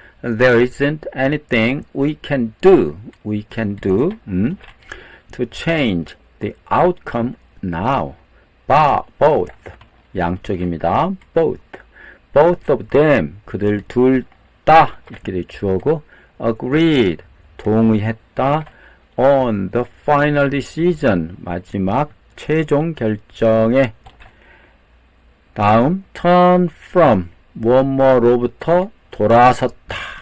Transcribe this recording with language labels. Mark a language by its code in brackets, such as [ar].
[en] There isn't anything we can do. We can do to change the outcome now. [ko] Both, 양쪽입니다. [en] Both of them, [ko] 그들 둘 다, 이렇게 돼 주어고, agreed, 동의했다. [en] On the final decision, [ko] 마지막 최종 결정에. 다음, turn from, 뭐뭐로부터 돌아섰다.